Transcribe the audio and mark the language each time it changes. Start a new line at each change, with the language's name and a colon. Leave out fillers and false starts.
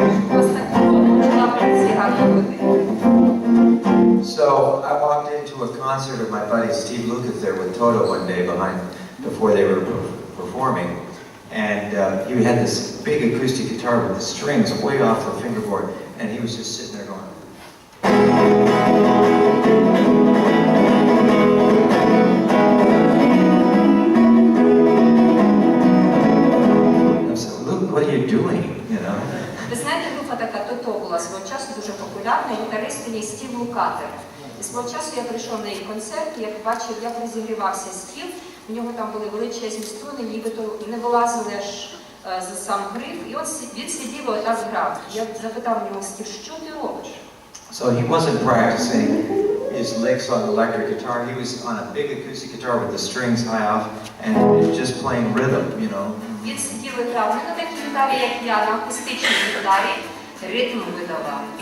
Ukrainian: У вас так кров почала гарно бити.
English: So I walked into a concert of my buddy Steve Lucas there with Toto one day before they were performing, and he had this big acoustic guitar with the strings way off the fingerboard, and he was just sitting there going. I said, "Luke, what are you doing?" You know.
Ukrainian: Ви знаєте, група така Тото була свого часу дуже популярна, гітарист у ній Стів Лукатер. І свого часу я прийшов на їх концерт, і я побачив, як розігрівався Стів. У нього там були величезні струни, нібито не вилазили аж за сам гриф. І от він сидів і отак грав. Я запитав у нього, Стів, що ти робиш?
English: So he wasn't practicing his licks on the electric guitar. He was on a big acoustic guitar with the strings high off and just playing rhythm, you know.
Ukrainian: Він сидів і грав не на такій гітарі, як я, на акустичній гітарі, ритм видавав.